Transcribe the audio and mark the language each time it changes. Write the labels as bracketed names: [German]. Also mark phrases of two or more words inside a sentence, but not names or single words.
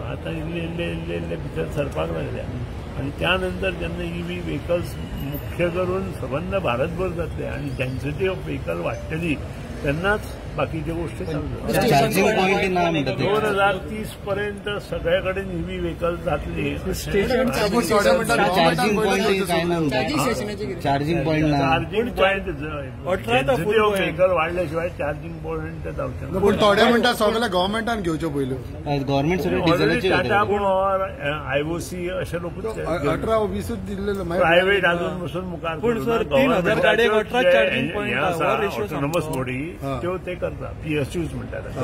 [Konkani] आतां इल्ले भितर सरपाक लागल्या आणि त्यानंतर जेन्ना [English] EV vehicles [Konkani] मुख्य करून सबंद भारतभर जातले आणि [English] density of vehicle [Konkani] वाडटली तेन्नाच बाकीच्या गोष्टी चालू. [English] charging point ना [Konkani] 2030 पर्यंत सगळ्या कडेन [English] EV vehicle [Konkani] जातली. [English] charging point [Konkani] काय ना [English] charging point ना. charging point density of vehicle वाढल्याशिवाय charging point जावचे. [Konkani] पण थोड्या म्हणटा सगळ्या गव्हर्नमेंटान घेवच्यो पयल्यो. गव्हर्नमेंट सगळे डिझेलाचे टाटा पॉवर आयओसी अशे लोक 18-20 दिल्लेलो प्रायव्हेट अजून बसून मुखार. पूण सर 3000 गाडयांक 18 [English] charging point autonomous body [Konkani] त्यो ते करता. पीएसयूज म्हणटात.